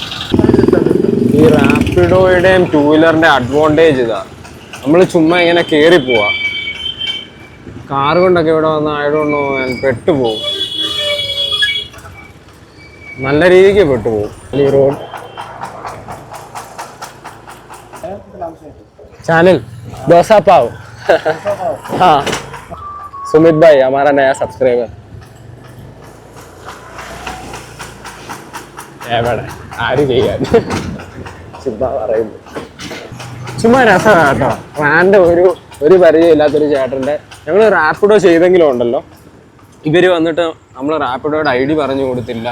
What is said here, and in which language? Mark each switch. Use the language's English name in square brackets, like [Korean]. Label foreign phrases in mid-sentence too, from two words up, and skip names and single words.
[Malayalam] ഈ റാപ്പിഡോയുടെയും [English] 2 wheeler's advantage [Malayalam] ഇതാ, നമ്മൾ ചുമ്മാ ഇങ്ങനെ കയറി പോവാ. കാർ കൊണ്ടൊക്കെ ഇവിടെ വന്നാൽ ആയതുകൊണ്ടോ പെട്ടുപോകും, നല്ല രീതിക്ക് പെട്ടുപോകും. ഈ റോഡ് [Hindi] चैनल डोसा पाव। हाँ सुमित भाई हमारा नया सब्सक्राइबर। [Malayalam] എവിടെ ആര് ചെയ്യാൻ ചുമ്മാ പറയുന്നു, ചുമ്മാ രസമാണ് കേട്ടോ. റാൻഡ് ഒരു പരിചയമില്ലാത്തൊരു ചേട്ടൻ്റെ ഞങ്ങൾ റാപ്പിഡോ ചെയ്തെങ്കിലും ഉണ്ടല്ലോ, ഇവർ വന്നിട്ട് നമ്മൾ റാപ്പിഡോയുടെ ID പറഞ്ഞു കൊടുത്തില്ല.